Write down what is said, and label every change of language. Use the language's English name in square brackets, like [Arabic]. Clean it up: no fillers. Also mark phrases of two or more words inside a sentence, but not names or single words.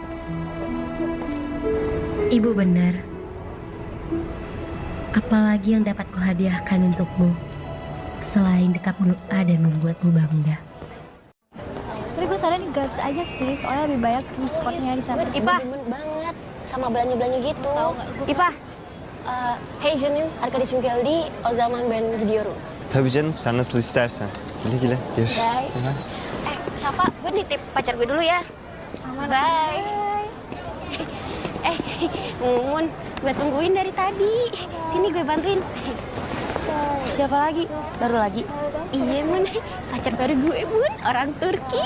[Indonesian] Ibu benar. Apalagi yang dapat kuhadiahkan untukmu selain dekap doa dan membuatmu bangga. Tapi gue saranin gratis aja sih, soalnya lebih banyak spotnya di sana. Ipah, demen banget sama belanja-belanja gitu. [Turkish] Ipah, heyecanım arkadaşım geldi, o zaman ben gidiyorum. Tabii canım, sen nasıl istersen. Güle güle. Görüşürüz. [Indonesian] Siapa? Gue nitip pacar gue dulu ya. Bye. Mun, gue tungguin dari tadi. Sini gue bantuin. Siapa lagi? Baru lagi? Iya, Mun. Pacar baru gue, Mun. Orang Turki.